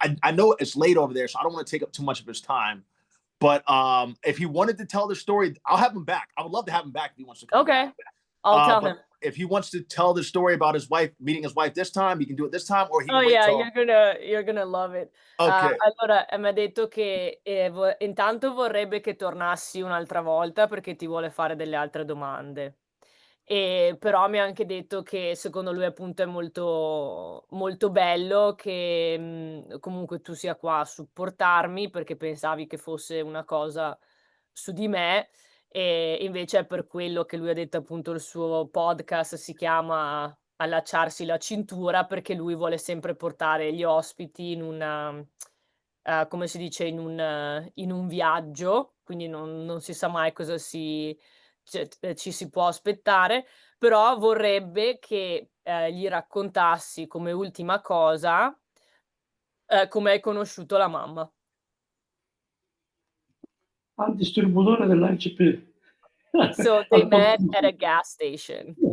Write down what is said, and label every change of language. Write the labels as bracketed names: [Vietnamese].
[English] I know it's late over there, so I don't want to take up too much of his time. But if he wanted to tell the story, I'll have him back. I would love to have him back if he wants to come back. I'll tell him. If he wants to tell the story about his wife, meeting his wife this time, he can do it this time, or he can you're gonna love it. Okay. [Italian] Allora, mi ha detto che intanto vorrebbe che tornassi un'altra volta perché ti vuole fare delle altre domande. Però mi ha anche detto che secondo lui appunto è molto, molto bello che comunque tu sia qua a supportarmi, perché pensavi che fosse una cosa su di me. E invece è per quello che lui ha detto, appunto, il suo podcast si chiama Allacciarsi la cintura, perché lui vuole sempre portare gli ospiti in una, come si dice, in un viaggio, quindi non si sa mai cosa ci si può aspettare, però vorrebbe che gli raccontassi come ultima cosa come hai conosciuto la mamma. Al distributore dell'ACP. [English] So they met at a gas station.